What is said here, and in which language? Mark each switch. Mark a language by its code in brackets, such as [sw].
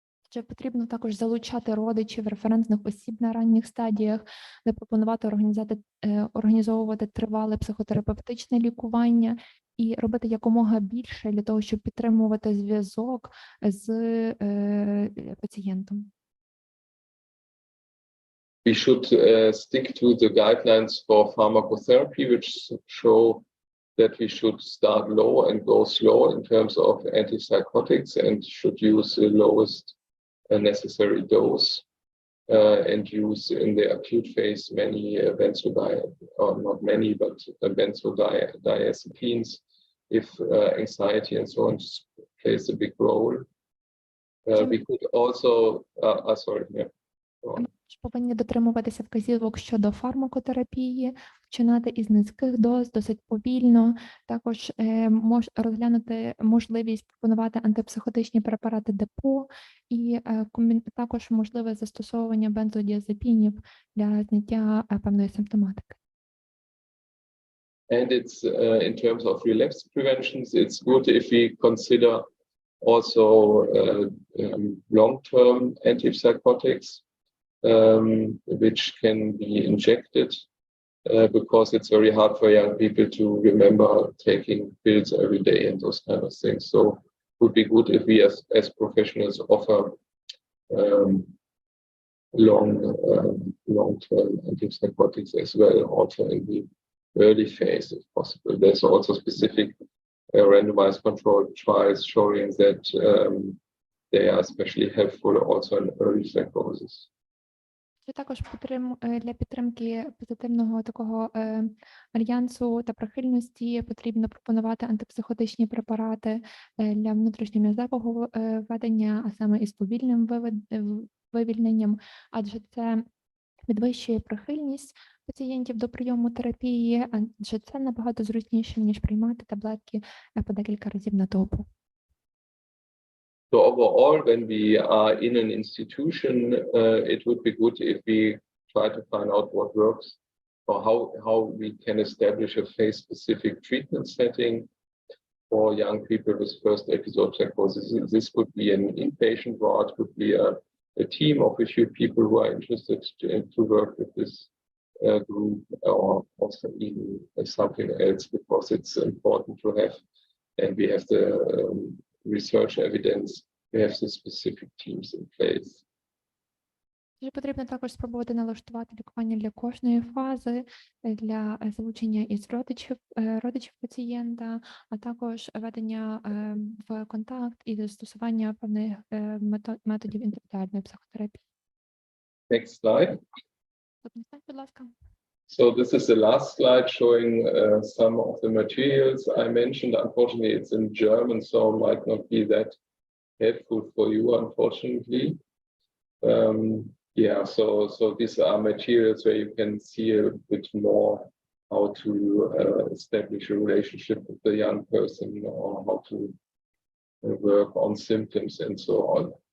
[uk] Чи потрібно також залучати родичів, референтних осіб на ранніх стадіях, запропонувати організовувати тривале психотерапевтичне лікування і робити якомога більше для того, щоб підтримувати зв'язок з пацієнтом. [en] We should stick to the guidelines for pharmacotherapy, which show that we should start low and go slow in terms of antipsychotics, and should use the lowest necessary dose and use in the acute phase many or not many, but benzodiazepines if anxiety and so on plays a big role. We could also, sorry, yeah. [uk] Повинні дотримуватися вказівок щодо фармакотерапії, починати із низьких доз, досить повільно. Також розглянути можливість пропонувати антипсихотичні препарати ДПО і також можливе застосовування бензодіазепінів для зняття певної симптоматики. [en] And it's in terms of relapse preventions, it's good if we consider also long-term antipsychotics, which can be injected because it's very hard for young people to remember taking pills every day and those kind of things. So it would be good if we as professionals offer long-term antipsychotics as well, also in the early phase if possible. There's also specific randomized controlled trials showing that they are especially helpful also in early psychosis. [uk] Також для підтримки позитивного такого альянсу та прихильності потрібно пропонувати антипсихотичні препарати для внутрішньом'язевого ведення, а саме із повільним вивільненням, адже це підвищує прихильність пацієнтів до прийому терапії, адже це набагато зручніше, ніж приймати таблетки по декілька разів на добу. [en] So overall, when we are in an institution, it would be good if we try to find out what works or how we can establish a phase-specific treatment setting for young people with first episode psychosis. This could be an inpatient ward, could be a team of a few people who are interested to work with this group, or also even something else, because it's important to have, and we have the research evidence, we have the specific teams in place. [uk] Потрібно також спробувати налаштувати лікування для кожної фази, для залучення із родичів пацієнта, а також ведення в контакт і застосування певних методів індивідуальної психотерапії. [en] Next slide. [uk] Будь ласка. [en] So this is the last slide showing some of the materials I mentioned. Unfortunately, it's in German, so it might not be that helpful for you, unfortunately. Yeah, so these are materials where you can see a bit more how to establish a relationship with the young person or how to work on symptoms and so on.